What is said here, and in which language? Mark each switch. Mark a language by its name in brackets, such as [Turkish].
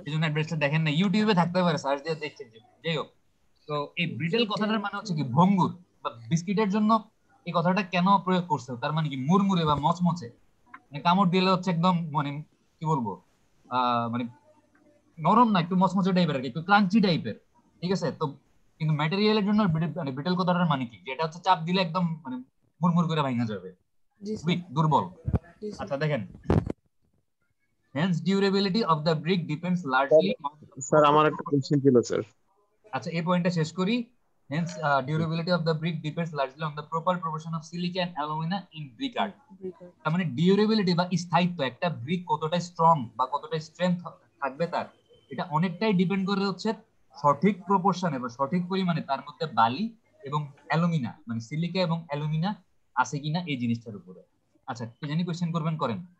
[Bangla] এই জন্য অ্যাডভার্টাইজটা দেখেন না, ইউটিউবে থাকতে পারে, সার্চ দিয়ে দেখছেন। যাই হোক, তো এই ব্রিটেল কথাটার মানে হচ্ছে কি ভঙ্গুর, বা বিস্কিটের জন্য এই কথাটা কেন প্রয়োগ করছে, তার মানে কি মুরমুরে বা মচমচে, মানে কামড় দিলে হচ্ছে একদম মানে কি বলবো মানে নরম না, একটু মচমচে টাইপের আর কি, একটু ক্রাঞ্চি টাইপের, ঠিক আছে। তো কিন্তু ম্যাটেরিয়ালের জন্য মানে ব্রিটেল কথাটার মানে কি, যেটা হচ্ছে চাপ দিলে একদম মানে মুরমুর করে ভাঙা যাবে, জি স্যার। উইক, দুর্বল। জি স্যার। আচ্ছা দেখেন, [English] hence durability of the brick depends largely on the [Bangla] sir আমার একটা কোশ্চেন ছিল স্যার। আচ্ছা, এই পয়েন্টটা শেষ করি। [English] hence durability of the brick depends largely on the proper proportion of silica and alumina in brick art। [Bangla] তার মানে ডিউরেবিলিটি বা স্থায়িত্ব, একটা ব্রিক কতটা স্ট্রং বা কতটা স্ট্রেংথ থাকবে তার, এটা অনেকটাই ডিপেন্ড করে হচ্ছে সঠিক প্রপোর্শনে বা সঠিক পরিমাণে তার মধ্যে বালি এবং অ্যালুমিনা মানে সিলিকা এবং অ্যালুমিনা আছে কিনা এই জিনিসটার উপরে। আচ্ছা, কি জানি কোশ্চেন করবেন, করেন।